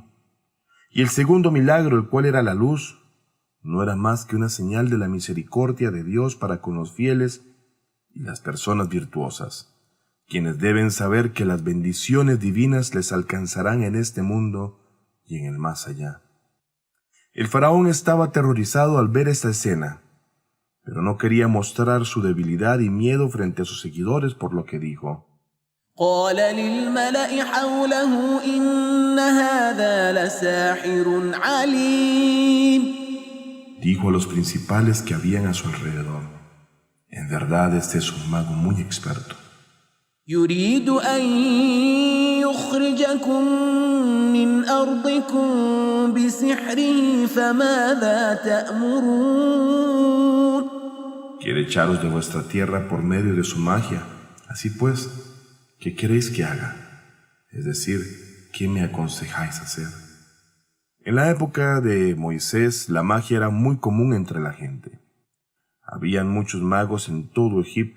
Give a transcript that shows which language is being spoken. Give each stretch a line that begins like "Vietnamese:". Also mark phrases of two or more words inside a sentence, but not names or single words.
Spanish: Y el segundo milagro, el cual era la luz, no era más que una señal de la misericordia de Dios para con los fieles y las personas virtuosas, quienes deben saber que las bendiciones divinas les alcanzarán en este mundo y en el más allá. El faraón estaba aterrorizado al ver esta escena, pero no quería mostrar su debilidad y miedo frente a sus seguidores, por lo que dijo:
Arabic: قال للملأ حوله إن هذا لساحر عليم.
Spanish: Dijo a los principales que habían a su alrededor: en verdad este es un mago muy experto.
Arabic: يريد أن يخرجكم من أرضكم بسحره فماذا تأمرون.
Spanish: Quiere echaros de vuestra tierra por medio de su magia. Así pues, ¿qué queréis que haga? Es decir, ¿qué me aconsejáis hacer? En la época de Moisés, la magia era muy común entre la gente. Habían muchos magos en todo Egipto.